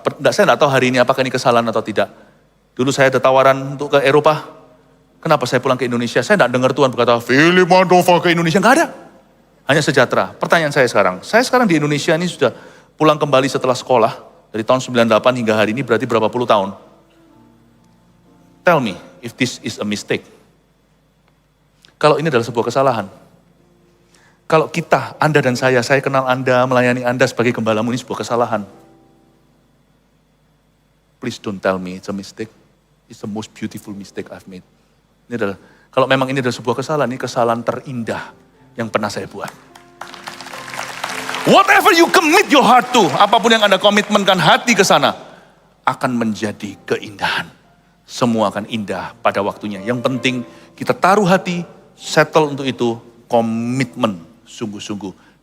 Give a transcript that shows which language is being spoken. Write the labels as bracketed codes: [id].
[id] Saya nggak tahu hari ini apakah ini kesalahan atau tidak. Dulu saya ada tawaran untuk ke Eropa. Kenapa saya pulang ke Indonesia? Saya nggak dengar Tuhan berkata, Philip Mandova ke Indonesia. Nggak ada. Hanya sejahtera. Pertanyaan saya sekarang di Indonesia ini sudah pulang kembali setelah sekolah. Dari tahun 98 hingga hari ini berarti berapa puluh tahun. [en] Tell me if this is a mistake. [id] Kalau ini adalah sebuah kesalahan. Kalau kita, Anda dan saya kenal Anda, melayani Anda sebagai gembalamu, ini sebuah kesalahan. [en] Please don't tell me it's a mistake. It's the most beautiful mistake I've made. [id] Ini adalah, kalau memang ini adalah sebuah kesalahan, ini kesalahan terindah yang pernah saya buat. [en] Whatever you commit your heart to, [id] apapun yang Anda komitmenkan hati ke sana, akan menjadi keindahan. Semua akan indah pada waktunya. Yang penting kita taruh hati, settle untuk itu, komitmen sungguh-sungguh.